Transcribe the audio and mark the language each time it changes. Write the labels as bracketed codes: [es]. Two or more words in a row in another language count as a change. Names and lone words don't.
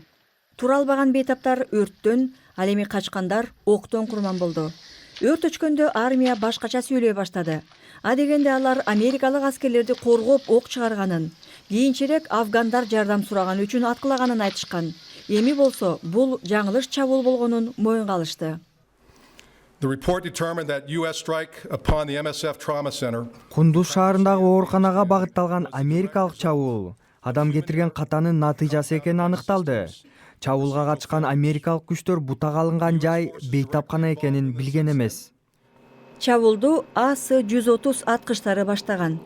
[ky] Тура албаган бейтаптар өрттөн, ал эми качкандар октон курман болду. Өрт өчкөндө армия башкача сүйлөй баштады. Адегенде алар америкалык аскерлерди коргоп ок чыгарганын, кийинчерээк афгандар жардам сураган үчүн аткылаганын айтышкан. Эми болсо бул жаңылыш чабуул болгонун моюнга алышты. [en] The report determined that US strike upon the MSF Trauma Center. [ky] Кундуз шаарындагы ооруканага багытталган америкалык чабуул адам кетирген катанын натыйжасы экени аныкталды. Чабуулга катышкан америкалык күчтөр бутага алынган жай бейтапкана экенин билген эмес. Чабуулду АС-130 аткычтары баштаган.